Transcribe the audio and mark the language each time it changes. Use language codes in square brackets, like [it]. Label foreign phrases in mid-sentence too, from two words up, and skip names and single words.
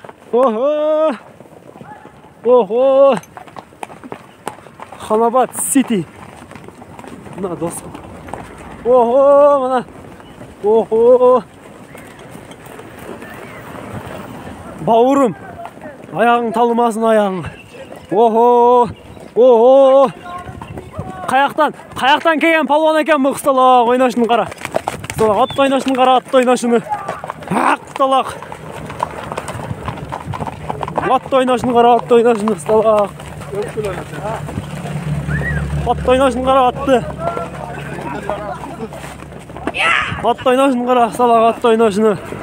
[uz] Oho! Oho! Xonobod City. Mana do'st. Oho, mana. Oho! Baurum. Ayağın talmasın ayağın. Oho! Oho! Kayaktan kelgen palvon ekan bu qistaloq o'ynashini qara. Qistaloq at o'ynashini qara, at o'ynashini. Qistaloq. At o'ynashini qara, at o'ynashini qistaloq. At o'ynashini qara, atni. At o'ynashini qara, qistaloq at o'ynashini.